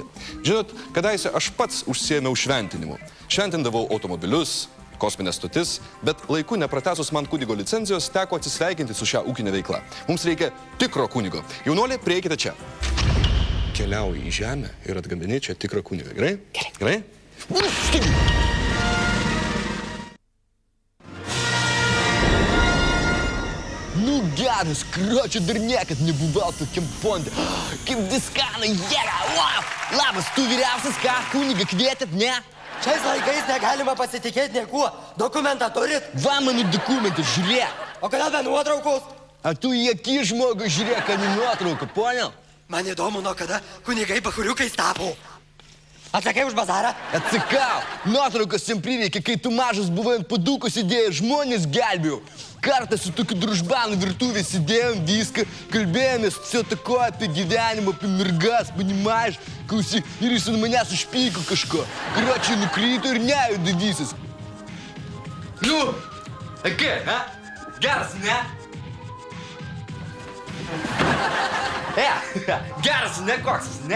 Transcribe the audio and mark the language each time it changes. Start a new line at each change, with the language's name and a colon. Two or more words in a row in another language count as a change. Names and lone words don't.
Lithuanian: Žinot, kadaise aš pats užsiėmiau šventinimu. Šventindavau automobilius, kosminės stotis, bet laiku nepratęsus man kunigo licenzijos teko atsisveikinti su šią ūkinę veiklą. Mums reikia tikro kunigo. Jaunuoliai, prieikite čia. Keliauji į žemę ir atgabini čia tikrą kunigą. Gerai? Gerai?
Russian: Ну, гадость, короче,
Lithuanian: dar niekad nebuvau tokiam fonde. Kaip diskanai, jėga, wow! Labas, tu vyriausias, ką, kunigą kvietėt, ne? Šiais laikais negalima pasitikėti niekuo. Dokumentą turit? Va mano dokumentai, žiūrėk. O kodėl be nuotraukos? A tu į akį žmogų žiūrėk, a ne nuotrauką, ponia? Man įdomu, nuo kada kunigai bachuriukais tapo. Atsakai už bazarą? Atsakau, nuotraukas jam prireikė, kai tu mažas buvai ant padukų sėdėjai, žmonės gelbėjau. Kartą su tokiu družbanu virtuvė sėdėjom viską, kalbėjomės,
Russian: все такое
Lithuanian: apie gyvenimą, apie mergas, понимаешь, klausyk, ir jis ant manęs užpyko kažko. Короче, nukrito ir nejuda visas. Nu, kaip, ha? Geras, ne? Geras, ne koks, ne?